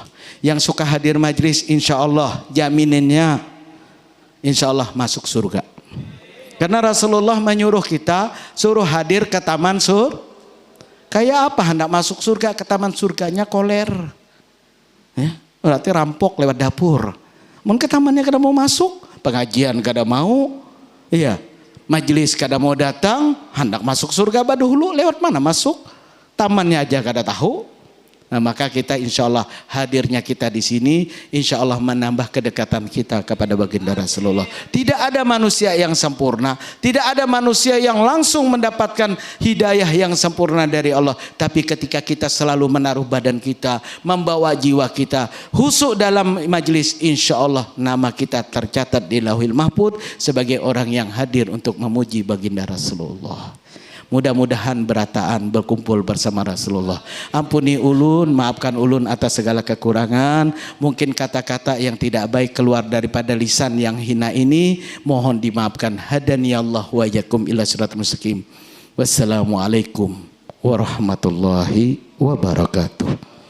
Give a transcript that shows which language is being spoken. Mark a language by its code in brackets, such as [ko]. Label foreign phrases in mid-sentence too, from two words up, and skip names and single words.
[id] Yang suka hadir majlis [ar] إن شاء الله [id] jaminannya [ar] إن شاء الله [id] masuk surga. Karena Rasulullah menyuruh kita suruh hadir ke taman kayak apa hendak masuk surga? Ke taman surganya koler. Ya, berarti rampok lewat dapur. Mungkin ke tamannya kada mau masuk, pengajian kada mau. Iya, majelis kada mau datang, hendak masuk surga dahulu lewat mana masuk? Tamannya aja kada tahu. Nah, maka kita [ar] إن شاء الله [id] hadirnya kita di sini [ar] إن شاء الله [id] menambah kedekatan kita kepada baginda Rasulullah. Tidak ada manusia yang sempurna, tidak ada manusia yang langsung mendapatkan hidayah yang sempurna dari Allah. Tapi ketika kita selalu menaruh badan kita, membawa jiwa kita husuk dalam majelis, [ar] إن شاء الله [id] nama kita tercatat di Lauhil Mahfuz sebagai orang yang hadir untuk memuji baginda Rasulullah. Mudah-mudahan berataan berkumpul bersama Rasulullah. [bjn] Ampuni ulun, maafkan ulun atas segala kekurangan. [id] Mungkin kata-kata yang tidak baik keluar daripada lisan yang hina ini, mohon dimaafkan. [ar] هدانا الله وإياكم إلى الصراط المستقيم. والسلام عليكم ورحمة الله وبركاته.